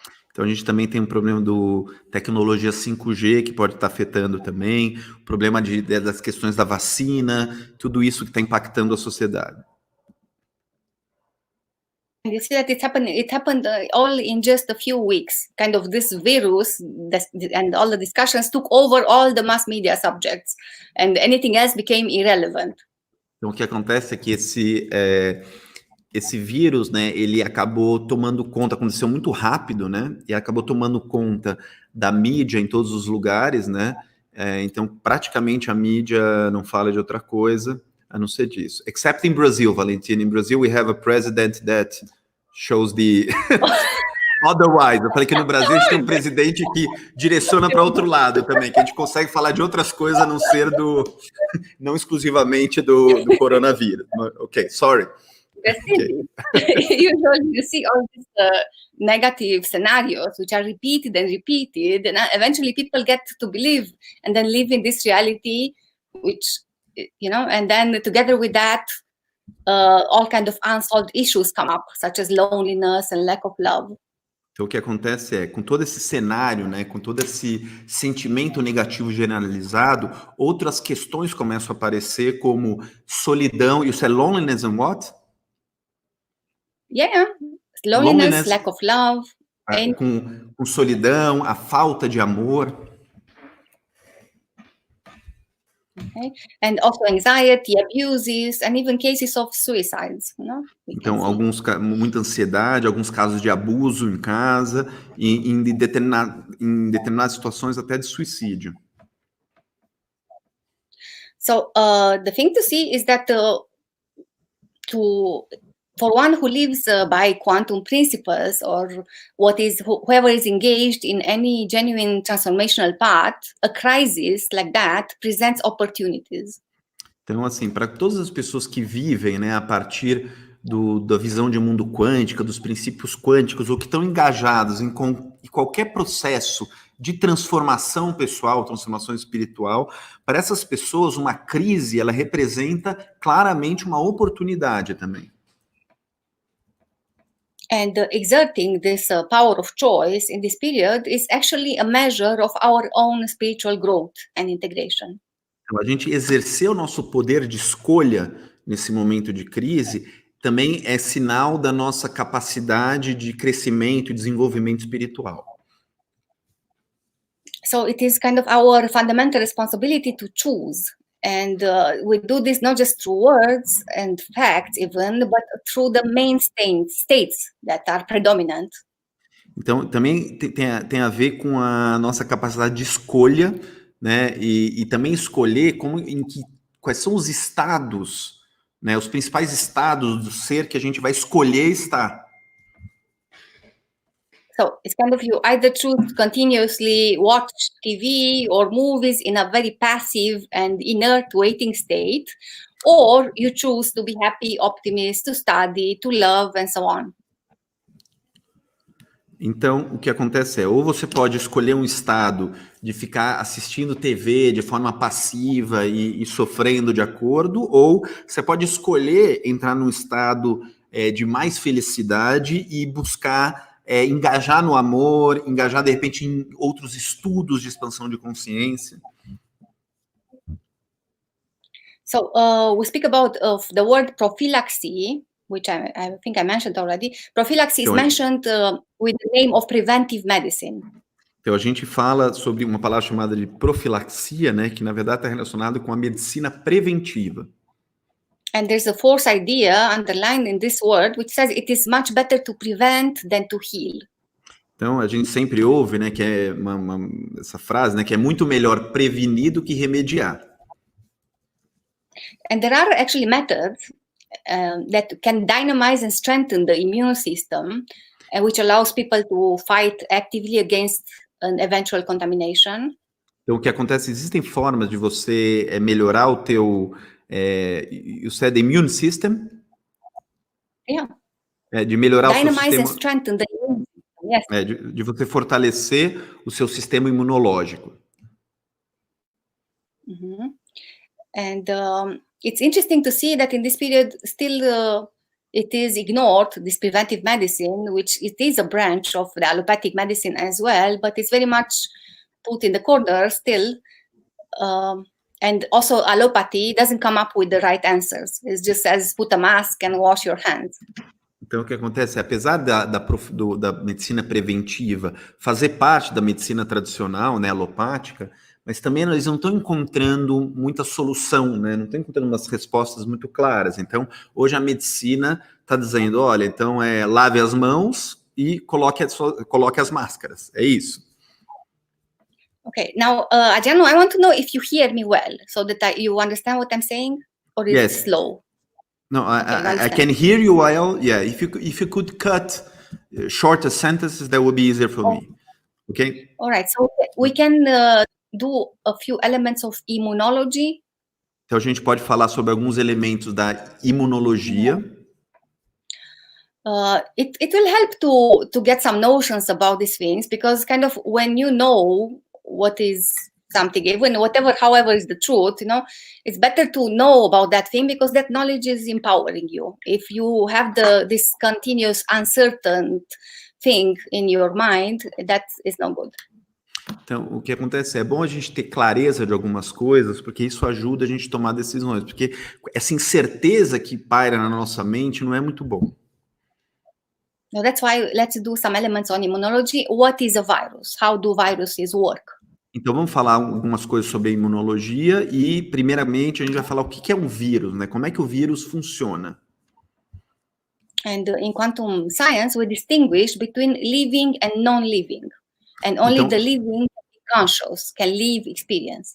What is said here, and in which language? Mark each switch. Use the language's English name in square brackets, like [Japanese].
[Portuguese] Então a gente também tem um problema do tecnologia 5G que pode estar afetando também, o problema das questões da vacina, tudo isso que está impactando a sociedade. [English] And you see that it happened all in just a few weeks. Kind of this virus and all the discussions took over all the mass media subjects, and anything else became irrelevant. [Portuguese] Então o que acontece é que esse vírus, né, ele acabou tomando conta, aconteceu muito rápido, né, e acabou tomando conta da mídia em todos os lugares, né, então praticamente a mídia não fala de outra coisa a não ser disso. [English] Except in Brazil, Valentina. In Brazil we have a president that shows the otherwise. [Portuguese] Eu falei que no Brasil a gente tem um presidente que direciona para outro lado também, que a gente consegue falar de outras coisas a não ser não exclusivamente do coronavírus. [English] Ok, sorry. Okay. You see all these negative scenarios which are repeated and repeated, and eventually people get to believe and then live in this reality, which, and then together with that, all kind of unsolved issues come up, such as loneliness and lack of love. [Portuguese] Então, o que acontece é, com todo esse cenário, né, com todo esse sentimento negativo generalizado, outras questões começam a aparecer, como solidão. [English] You said loneliness and what? Yeah, loneliness, lack of love. [Portuguese] Com solidão, a falta de amor. [English] Okay? And also anxiety, abuses, and even cases of suicides. [Portuguese] Então, muita ansiedade, alguns casos de abuso em casa, e em determinadas situações até de suicídio. [English] So the thing to see is that for one who lives by quantum principles, or whoever is engaged in any genuine transformational path, a crisis like that presents opportunities. [Portuguese] Então, assim, para todas as pessoas que vivem, né, a partir da visão de mundo quântica, dos princípios quânticos, ou que estão engajados em qualquer processo de transformação pessoal, transformação espiritual, para essas pessoas, uma crise, ela representa claramente uma oportunidade também. [English] And exerting this power of choice in this period is actually a measure of our own spiritual growth and integration. [Portuguese] Então, a gente exercer o nosso poder de escolha nesse momento de crise também é sinal da nossa capacidade de crescimento e desenvolvimento espiritual. [English] So it is kind of our fundamental responsibility to choose. And we do this not just through words and facts even, but through the main states that are predominant. [Portuguese] Então, também tem a ver com a nossa capacidade de escolha, né? E também escolher quais são os estados, né? Os principais estados do ser que a gente vai escolher estar. [English] So it's kind of you either choose continuously watch TV or movies in a very passive and inert waiting state, or you choose to be happy, optimist, to study, to love, and so on. [Portuguese] Então, o que acontece ou você pode escolher um estado de ficar assistindo TV de forma passiva e sofrendo de acordo, ou você pode escolher entrar num estado de mais felicidade e buscar engajar no amor, engajar, de repente, em outros estudos de expansão de consciência. [English] So we speak about the word prophylaxis, which I think I mentioned already. Prophylaxis is mentioned with the name of preventive medicine. [Portuguese] Então, a gente fala sobre uma palavra chamada de profilaxia, né, que na verdade está relacionado com a medicina preventiva. [English] And there's a fourth idea underlined in this word, which says it is much better to prevent than to heal. [Portuguese] Então, a gente sempre ouve, né, que é essa frase, né, que é muito melhor prevenir do que remediar. [English] And there are actually methods that can dynamize and strengthen the immune system, which allows people to fight actively against an eventual contamination. [Portuguese] Então, o que acontece, existem formas de você melhorar o teu, [English] you said immune system? Yeah. [Portuguese] De melhorar o seu sistema. [English] Dynamize and strengthen the immune system, yes. [Portuguese] De você fortalecer o seu sistema imunológico. Mm-hmm. [English] And it's interesting to see that in this period still it is ignored, this preventive medicine, which it is a branch of the allopathic medicine as well, but it's very much put in the corner still. And also allopathy doesn't come up with the right answers. It just says put a mask and wash your hands. [Portuguese] Então, o que acontece? Apesar da medicina preventiva fazer parte da medicina tradicional, né, alopática, mas também eles não estão encontrando muita solução, né? Não estão encontrando umas respostas muito claras. Então, hoje a medicina está dizendo, olha, então lave as mãos e coloque as máscaras. É isso. [English] Okay, now, Adriano, I want to know if you hear me well, so that you understand what I'm saying, or is it slow? No, I can hear you well. Yeah, if you could cut shorter sentences, that would be easier for me. Okay? All right, so we can do a few elements of immunology. [Portuguese] Então a gente pode falar sobre alguns elementos da imunologia. [English] It will help to get some notions about these things, because kind of when you know what is something, even however is the truth, it's better to know about that thing, because that knowledge is empowering you. If you have this continuous uncertain thing in your mind, that is not good. [Portuguese] Então, o que acontece é bom a gente ter clareza de algumas coisas, porque isso ajuda a gente a tomar decisões, porque essa incerteza que paira na nossa mente não é muito bom. [English] So that's why let's do some elements on immunology. What is a virus? How do viruses work? [Portuguese] Então, vamos falar algumas coisas sobre a imunologia e, primeiramente, a gente vai falar o que é um vírus, né? Como é que o vírus funciona. [English] And in quantum science, we distinguish between living and non-living. And only [Portuguese] Então, [English] the living conscious can live experience.